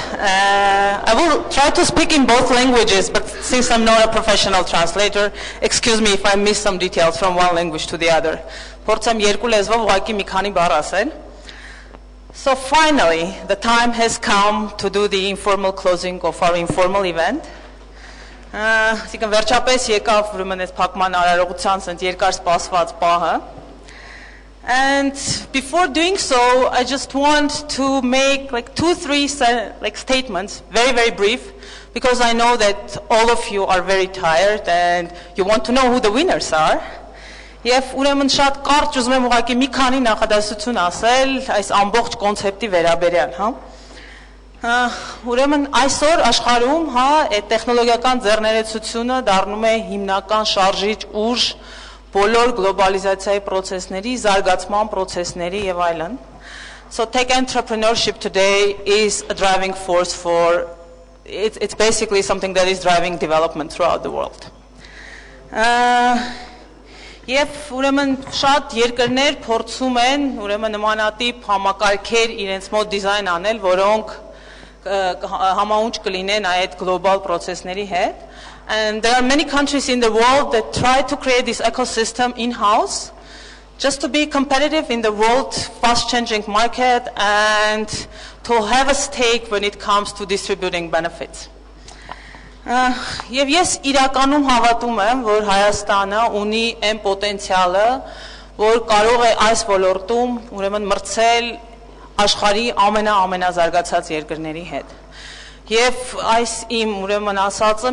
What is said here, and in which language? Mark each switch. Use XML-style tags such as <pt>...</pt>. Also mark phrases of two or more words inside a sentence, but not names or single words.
<en>I will try to speak in both languages, but since I'm not a professional translator, excuse me if I miss some details from one language to the other.</en> <hy>Փորձեմ երկու լեզվով ուղղակի մի քանի բառ ասել.</hy> <en>So finally, the time has come to do the informal closing of our informal event.</en> <hy>Այսինքն վերջապես եկավ ուրեմն այս փակման արարողության ցած երկար սպասված պահը.</hy> <en>And before doing so, I just want to make like 2-3 statements, very, very brief, because I know that all of you are very tired and you want to know who the winners are.</en> <hy>Եվ ուրեմն շատ կարճ ուզում եմ ուղղակի մի քանի նախադասություն ասել այս ամբողջ կոնցեպտի վերաբերյալ, հա։ Ուրեմն այսօր աշխարհում, հա, այդ տեխնոլոգիական ձեռներեցությունը դառնում է հիմնական շարժիչ ուժ բոլոր գլոբալիզացիայի process-ների, զարգացման process-ների եւ այլն.</hy> <en>So tech entrepreneurship today is a driving force for it's basically something that is driving development throughout the world.</en> <hy>Եվ ուրեմն շատ երկրներ փորձում են ուրեմն նմանատիպ համակարգեր իրենց մոտ դիզայն անել, որոնք համաունչ կլինեն այդ</hy> <en>global process-</en> <hy>ների հետ.</hy> <en>And there are many countries in the world that try to create this ecosystem in-house just to be competitive in the world fast-changing market and to have a stake when it comes to distributing benefits.</en> <hy>Եվ ես իրականում հավատում եմ, որ Հայաստանը ունի այն պոտենցիալը, որ կարող է այս ոլորտում ուրեմն մրցել աշխարհի ամենազարգացած երկրների հետ։ Եվ այս իմ ուրեմն ասածը</hy>